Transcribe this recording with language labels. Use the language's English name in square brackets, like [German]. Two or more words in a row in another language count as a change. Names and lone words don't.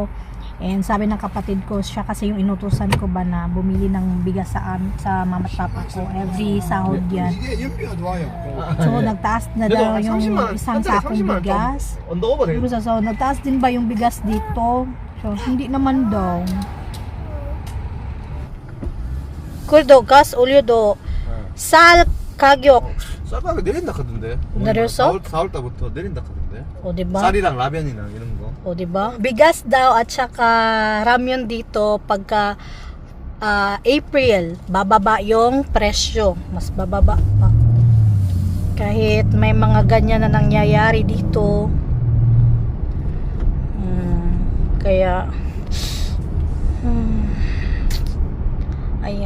[Filipino] And sabi ng kapatid ko, siya kasi yung inutusan ko ba na bumili ng bigas sa mama at papa ko. Every sahod yan. So, nagtaas na daw yung isang sakong bigas. Siguro so, nagtaas din ba yung bigas dito? So, hindi naman daw. Kuldo, gas, ulyo do. Sal, kagyok. [Korean] 쌀가게 내린다 카던데. 내렸어? 4월 달부터 내린다 카던데. [Filipino] O, diba? [Korean] 쌀이랑 라면이랑 이런 거. [Filipino] O, diba? Bigas daw at saka ramyon dito pagka April, bababa yung presyo. Mas bababa pa. Kahit may mga ganyan na nangyayari dito. Kaya ayan.